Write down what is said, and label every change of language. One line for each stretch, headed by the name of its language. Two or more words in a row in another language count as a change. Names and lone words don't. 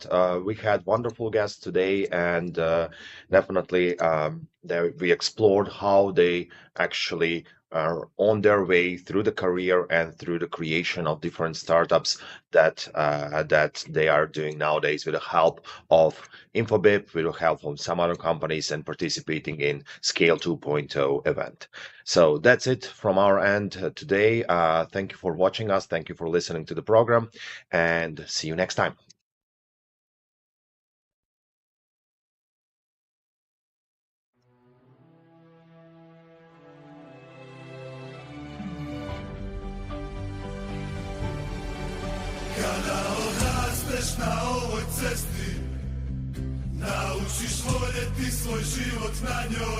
English: We had wonderful guests today, and definitely we explored how they actually are on their way through the career and through the creation of different startups that they are doing nowadays with the help of Infobip, with the help of some other companies, and participating in Scale 2.0 event. So that's it from our end today. Thank you for watching us. Thank you for listening to the program, and see you next time.
Croatian: Kada odrasteš na ovoj cesti, naučiš voljeti svoj život na njoj.